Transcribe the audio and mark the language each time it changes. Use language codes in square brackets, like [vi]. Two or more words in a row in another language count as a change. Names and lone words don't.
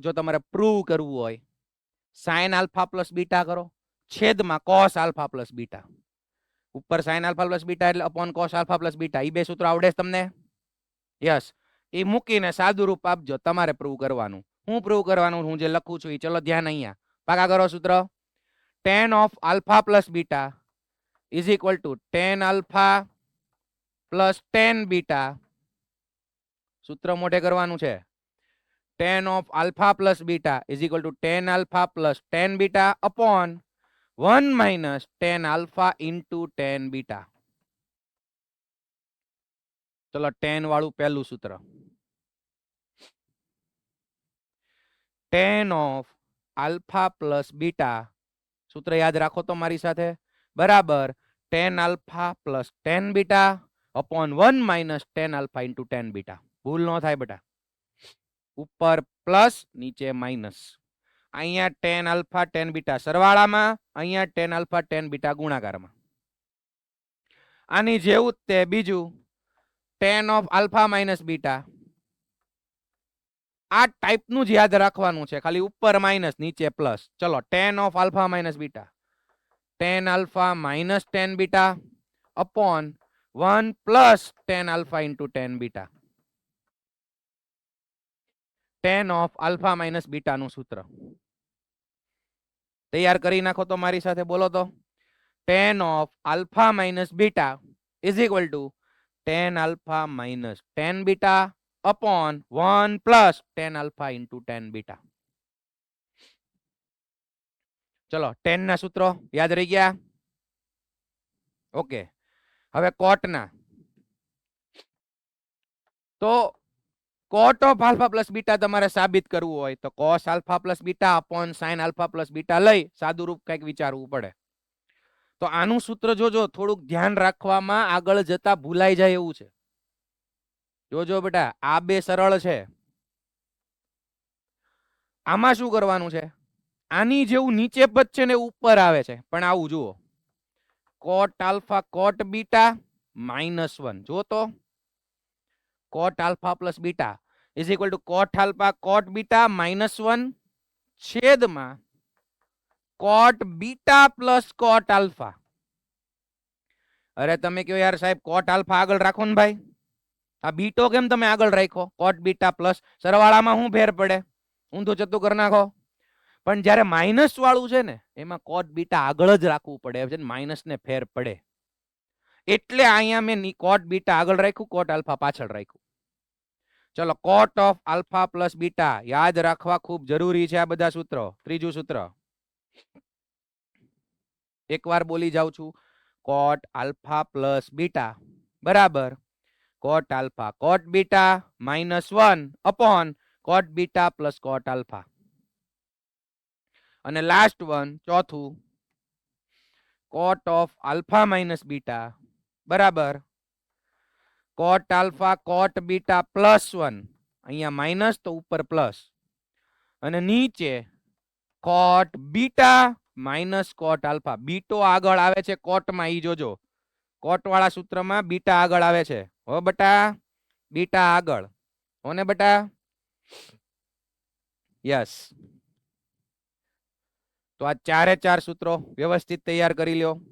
[gu] જો તમારે પ્રૂવ કરવું હોય [en] sine alpha plus beta [gu] કરો છેદમાં [en] cos alpha plus beta. [gu] ઉપર [en] sin alpha plus beta [gu] એટલે [en] upon cos alpha plus beta. [gu] એ બે સૂત્રો આવડે છે તમને? યસ. એ મૂકીને સાદું રૂપ આપજો, તમારે પ્રૂવ કરવાનું. હું પ્રૂવ કરવાનું હું જે લખું છું એ ચલો ધ્યાન અહીંયા પાકા કરો સૂત્ર. [en] tan of alpha plus beta is equal to tan alpha plus tan beta. [gu] સૂત્ર મોટે કરવાનું છે. [en] tan of alpha plus beta is equal to tan alpha plus tan beta upon 1 minus tan alpha into tan beta. [gu] ચલો tan વાળું પહેલું સૂત્ર. [en] tan of alpha plus beta [gu] સૂત્ર યાદ રાખો તો મારી સાથે, બરાબર [en] tan alpha plus tan beta upon 1 minus tan alpha into tan beta. [gu] ભૂલ ન થાય બેટા. ઉપર પ્લસ નીચે માઇનસ. અહીંયા [en] tan alpha tan beta [gu] સરવાળામાં, અહીંયા [en] tan alpha tan beta [gu] ગુણાકારમાં. આની જેવું જ તે બીજું [en] tan of alpha minus beta. [gu] આ ટાઈપનું જ યાદ રાખવાનું છે, ખાલી ઉપર માઇનસ નીચે પ્લસ. [en] ચલો tan of alpha minus beta, tan alpha minus tan beta upon 1 plus tan alpha into tan beta. tan of alpha minus beta [gu] નું સૂત્ર તૈયાર કરી નાખો તો મારી સાથે, બોલો તો. [en] tan of alpha minus beta is equal to tan alpha minus tan beta upon 1 plus tan alpha into tan beta. [gu] ચલો tan ના સૂત્રો યાદ રહી ગયા? ઓકે. હવે cot ના. તો [en] cot of alpha plus beta [gu] તમારે સાબિત કરવું હોય તો [en] cos alpha plus beta upon sin alpha plus beta [gu] લઈ સાદું રૂપ કંઈક વિચારવું પડે. તો આનું સૂત્ર જોજો, થોડુંક ધ્યાન રાખવામાં આગળ જતા ભૂલાઈ જાય એવું છે. જોજો બેટા, આ બે સરળ છે. આમાં શું કરવાનું છે? આની જેવું નીચે પદ છે ને ઉપર આવે છે, પણ આવું જુઓ. [en] cot alpha cot beta -1. [gu] જો તો [en] cot alpha plus beta is equal to cot alpha cot beta -1 છેદમાં cot beta plus cot alpha. [gu] અરે તમે કહો યાર સાહેબ [en] cot alpha [gu] આગળ રાખો ને ભાઈ, આ બીટો કેમ તમે આગળ રાખ્યો? [en] cot beta plus [gu] સરવાળામાં શું ફેર પડે? ઊંધું ચતું કરી નાખો. પણ જ્યારે માઇનસ વાળું છે ને એમાં [en] cot beta [gu] આગળ જ રાખવું પડે છે, માઇનસ ને ફેર પડે. એટલે અહીંયા મેં [en] cot beta [gu] આગળ રાખ્યું, [en] cot alpha [gu] પાછળ રાખ્યું. ચલો [en] cot of alpha plus beta [gu] યાદ રાખવા ખૂબ જરૂરી છે આ બધા સૂત્રો. ત્રીજું સૂત્ર એકવાર બોલી જાઉં છું. [en] cot alpha plus beta બરાબર cot alpha cot beta -1 upon cot beta plus cot alpha. અને last one ચોથું cot of alpha minus beta બરાબર cot alpha cot beta +1. [gu] અહીંયા માઇનસ તો ઉપર પ્લસ, અને નીચે [en] cot beta minus cot alpha. [gu] બીટો આગળ આવે છે cot માં, ઈ જોજો. cot વાળા સૂત્રમાં બીટા આગળ આવે છે. હો બેટા, બીટા આગળ હો ને બેટા. યસ. તો આ ચારે ચાર સૂત્રો વ્યવસ્થિત તૈયાર કરી લ્યો.